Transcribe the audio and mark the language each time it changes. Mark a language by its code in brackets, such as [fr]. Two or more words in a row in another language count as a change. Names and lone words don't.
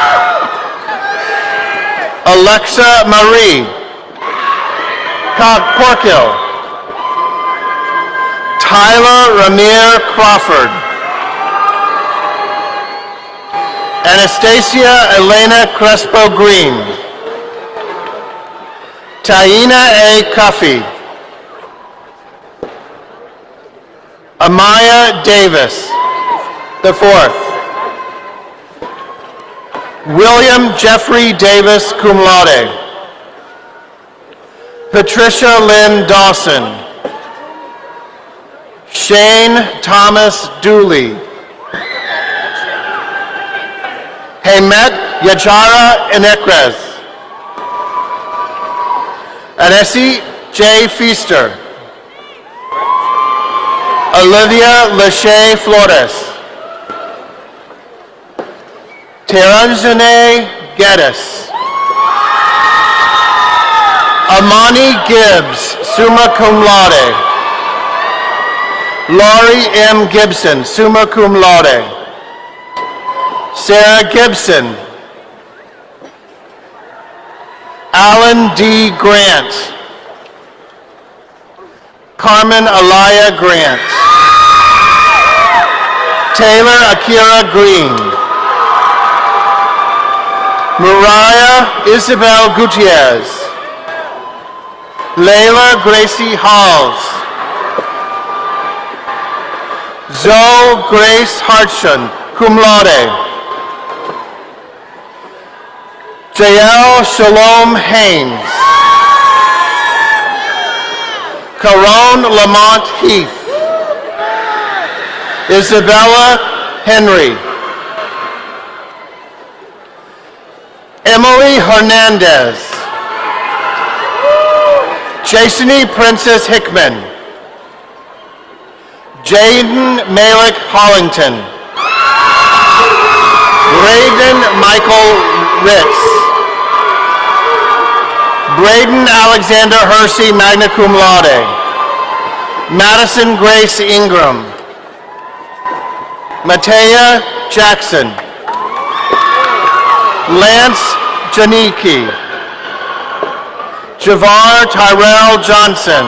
[en] Alexa Marie Corkill. Tyler Ramir Crawford. Anastasia Elena Crespo Green. Taina A. Cuffey. Amaya Davis, the fourth. William Jeffrey Davis, [la] cum laude. [en] Patricia Lynn Dawson. Shane Thomas Dooley. Hemet Yajara Enekres. Anesi J. Feaster. Olivia Lachey Flores. Teranjane Geddes. Amani Gibbs, [la] summa cum laude. [en] Laurie M. Gibson, [la] summa cum laude. [en] Sarah Gibson. Alan D. Grant. Carmen Alaya Grant. Taylor Akira Green. Mariah Isabel Gutierrez. Layla Gracie Halls. Zoe Grace Hartshun, [la] cum laude. [en] Jael Shalom Haynes. Caron Lamont Heath. Isabella Henry. Emily Hernandez. Jasony Princess Hickman. Jaden Malik Hollington. Braden Michael Ritz. Braden Alexander Hersey, [la] magna cum laude. [en] Madison Grace Ingram. Matea Jackson. Lance Janicki. Javar Tyrell Johnson.